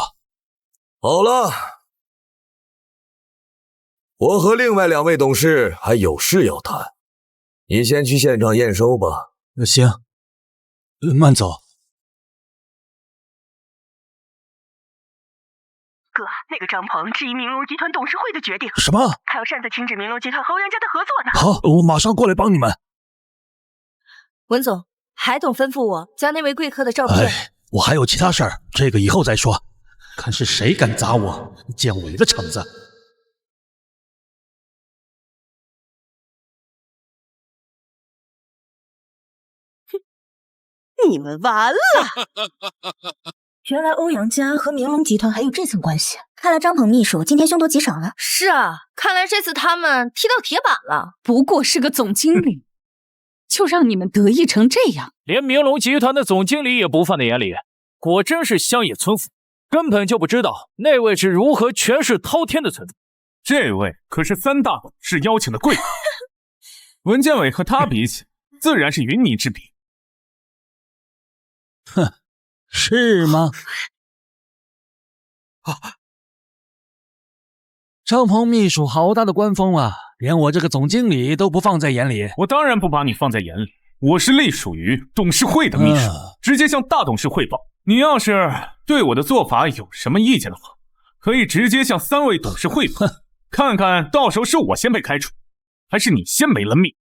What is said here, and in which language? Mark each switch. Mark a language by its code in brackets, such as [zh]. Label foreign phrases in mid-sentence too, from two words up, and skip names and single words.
[zh] 好了，我和另外2位董事還有事要談，你先去现場驗收吧。行，慢走。哥，那个张鹏质疑明龙集团董事會的決定。什麼？他要擅自停止明龍集團和歐陽家的合作呢。好，我馬上過來幫你們。文總，海董吩咐我將那位貴客的照片。我還有其他事兒，這個以後再說。看是誰敢砸我建偉的場子。你們完了！原來歐陽家和明龍集團還有這層關係，看來張鵬秘書今天凶多吉少了。是啊，看來這次他們踢到鐵板了。不過是個總經理，就讓你們得意成這樣，連明龍集團的總經理也不放在眼裡，果真是鄉野村夫，根本就不知道那位是如何權勢滔天的存在。這位可是3大董事邀請的貴客，文建偉和他比起，自然是雲泥之比。哼，是嗎？張鵬秘書好大的官風啊，連我這個總經理都不放在眼裡。我當然不把你放在眼裡，我是隸屬於董事會的秘書，直接向大董事匯報。你要是對我的做法有什麼意見的話，可以直接向3位董事匯報，看看到時候是我先被開除，還是你先沒了命。